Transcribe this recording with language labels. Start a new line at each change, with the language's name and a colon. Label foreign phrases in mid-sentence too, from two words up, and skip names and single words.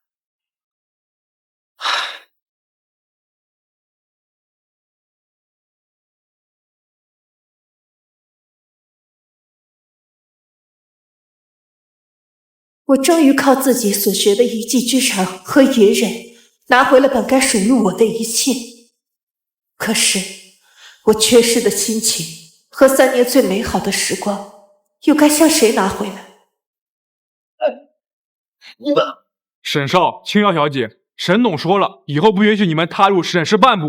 Chinese: 我終於靠自己所學的一技之長和隱忍，拿回了本該屬於我的一切。可是，我缺失的親情和3年最美好的時光，又該向誰拿回来？你们，沈少、青瑶小姐，沈董說了，以後不允許你們踏入沈氏半步。